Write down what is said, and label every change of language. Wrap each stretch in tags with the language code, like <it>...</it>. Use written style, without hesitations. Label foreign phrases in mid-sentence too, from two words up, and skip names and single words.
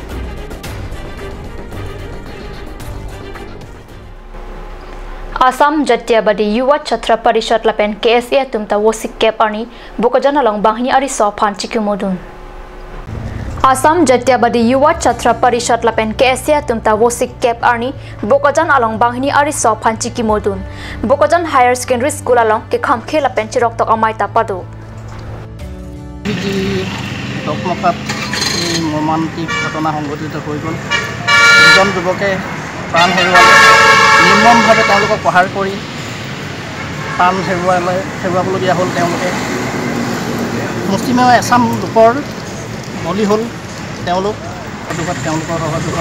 <mjw>Assam Jatyabadi Yuwa Chhatra Parishad lapen KSA tumta wosik kep arni bokojan along banghini ari sophan chikimodun Assam Jatyabadi Yuwa Chhatra Parishad lapen KSA tumta wosik kep arni bokojan along banghini ari sophan chikimodun bokojan higher secondary school along ke khamkhe lapen chirok tok amai tapado</mjw> <as>টকমকাত এই মৰ্মান্তিক ঘটনা সংঘটিত হৈ গ'ল দুজন যুৱকে প্ৰাণ হেৰুৱালে নিৰ্মমভাৱে তেওঁলোকক প্ৰহাৰ কৰি প্ৰাণ হেৰুৱাবলগীয়া হ'ল তেওঁলোকে মুছলিমে এছাম লোকৰ বলি হ'ল তেওঁলোকৰ সহযোগত</as>